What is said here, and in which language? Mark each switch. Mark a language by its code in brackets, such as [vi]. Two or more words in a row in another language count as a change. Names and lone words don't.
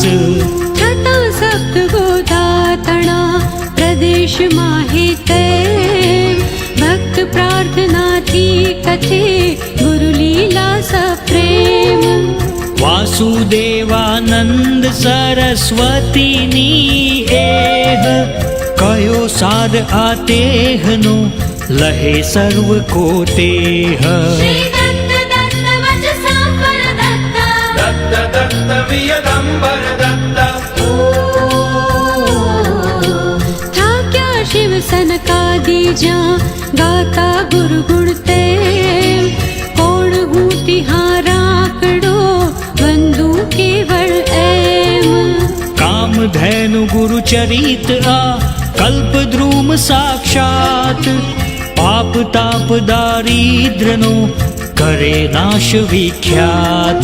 [gu] થતા સપ્ત ગોદાતણા પ્રદેશમાં હે તેમ ભક્ત પ્રાર્થનાથી કથે ગુરુ લીલા સપ્રેમ વાસુદેવાનંદ સરસ્વતીની એહ કયો સાર આ તેહનો લહે સર્વ કો તેહ [sa] दत्त दत्त वियदंबर दत्त [gu] થાક્યા શિવ સનકાદી જ્યાં ગાતા ગુરુ ગુણ તેમ કોણ હું તિહારાકડો વંદુ કેવળ એમ કામધેનુ ગુરુ ચરિત આ કલ્પદ્રુમ સાક્ષાત પાપ તાપ દારિદ્રનો કરે નાશ વિખ્યાત